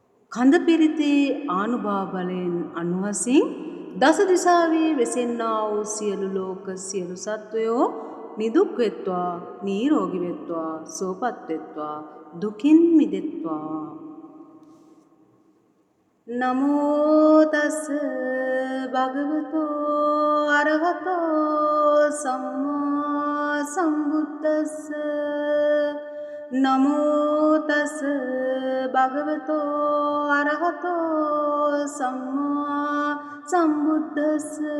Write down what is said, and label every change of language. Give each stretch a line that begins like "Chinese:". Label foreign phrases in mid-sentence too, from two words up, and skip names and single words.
Sinhala: කඳ පිරිතේ ආනුභාව බලයෙන් අනුහසින් දස දිසාවේ වෙසෙන්නා වූ සියලු ලෝක සියලු සත්වයෝ නිදුක් වෙත්වා නිරෝගී වෙත්වා සුවපත් වෙත්වා දුකින් මිදෙත්වා.
Pali: නමෝ තස් භගවතෝ අරහතෝ සම්මා සම්බුද්දස්ස. නමෝ තස් භගවතෝ අරහතෝ සම්මා සම්බුද්දස්ස.